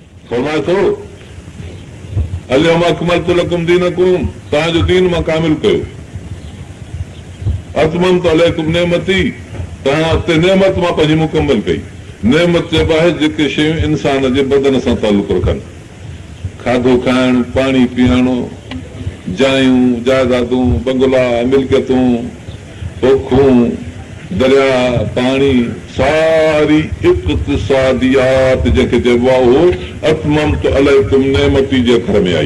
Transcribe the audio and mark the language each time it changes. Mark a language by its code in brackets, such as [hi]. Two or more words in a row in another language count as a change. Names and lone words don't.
[sd] फरमाए थो [ar] اليوم أكملت لكم دينكم, [sd] तव्हांजो दीन मां कामिल कयो। [ar] أتممت عليكم نعمتي, [sd] तव्हां ते नेमत मां पंहिंजी मुकम्मल कई। नेमत चइबो आहे जेके शयूं इंसान जे बदन सां तालुक रखनि, खाधो खाइण, पाणी पीअण, जायूं, जायदादूं, बंगला, मिल्कियतूं, पोखूं, दरिया, पाणी, सारी इक़्तिसादियात जंहिंखे चइबो आहे उहो [ar] أتممت عليكم نعمتي [sd] जे अखर में आई।